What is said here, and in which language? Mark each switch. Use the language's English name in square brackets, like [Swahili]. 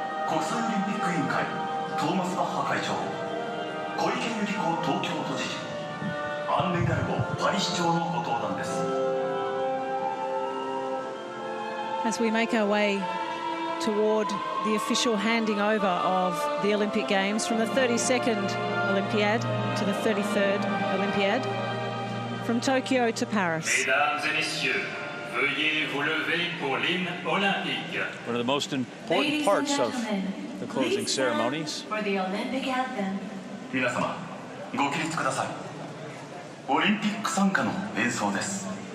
[Japanese] 国際オリンピック委員会トーマス・バッハ会長、小池百合子東京都知事、アンネ・ヒダルゴパリ市長のご登壇です。 [English] As we make our way toward the official handing over of the Olympic Games from the 32nd Olympiad to the 33rd Olympiad, from Tokyo to Paris. [French] Mesdames et messieurs, veuillez vous lever pour l'hymne olympique. [English] One of the most important parts of the closing ceremonies. For the Olympic anthem. [Japanese] 皆様、ご起立ください。オリンピック賛歌の演奏です。